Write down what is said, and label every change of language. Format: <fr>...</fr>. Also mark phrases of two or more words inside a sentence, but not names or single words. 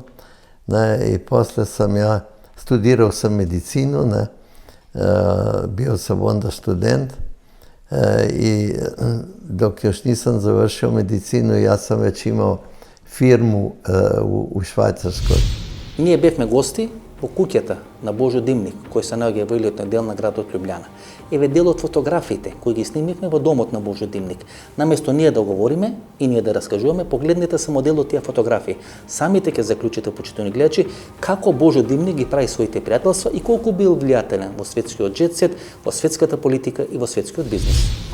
<sr>I posle sam ja studirao sam medicinu, bio sam onda student, i dok još nisam završio medicinu, ja sam već imao firmu u Švajcarskoj.</sr> <mk>Ние бевме гости во куќата на Божо Димник, кој се наоѓа во елитниот дел на градот Љубљана. Еве дел од фотографиите кои ги снимивме во домот на Божо Димник. Наместо ние да говориме и ние да раскажуваме, погледнете само дел од тие фотографии. Самите ќе заклучите, почитувани гледачи, како Божо Димник ги прави своите пријателства и колку бил влијателен во светскиот джет-сет, во светската политика и во светскиот бизнис.</mk>